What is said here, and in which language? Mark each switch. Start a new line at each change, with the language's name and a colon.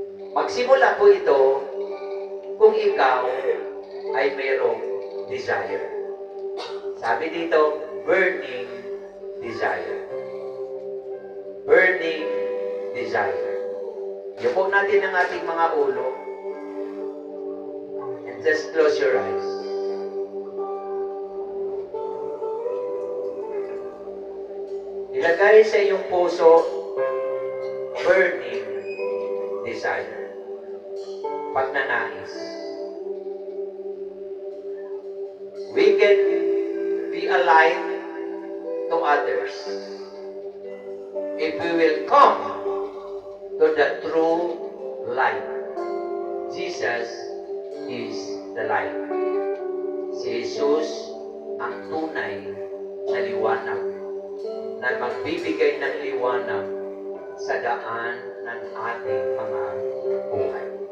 Filipino: Magsimula po ito kung ikaw ay mayroong desire. Sabi dito, burning desire. Burning desire. Yupok natin ang ating mga ulo.
English: And just close your eyes.
Filipino: ilagay sa iyong puso burning desire. Pagnanais.
English: We can be a light to others if we will come to the true light. Jesus is the light.
Filipino: Si Jesus ang tunay na liwanag na magbibigay ng liwanag sa daan ng ating mga buhay.